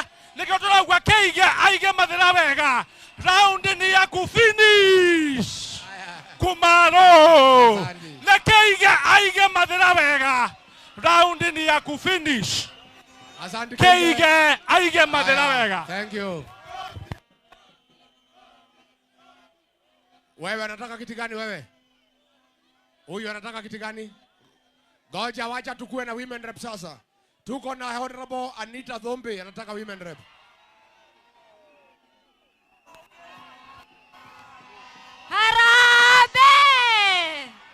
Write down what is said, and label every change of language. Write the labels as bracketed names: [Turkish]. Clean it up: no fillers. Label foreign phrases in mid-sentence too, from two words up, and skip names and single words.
[Kikuyu] Nĩkĩo tũrauga Kĩige aige Mathĩra wega. [Swahili] Raundi ni ya ku finish kumaro. [Kikuyu] Na Kĩige aige Mathĩra wega. [Swahili] Raundi ni ya ku finish. Asante [Kikuyu] Kĩige aige Mathĩra wega. [English] Thank you. [Swahili] Wewe anataka kiti gani wewe? Huyu anataka kiti gani? Ngoja wacha tukue na [English] women rep [Swahili] sasa. Tuko na Honorable Anita Dhombe anataka [English] women rep. [Swahili] Harambee!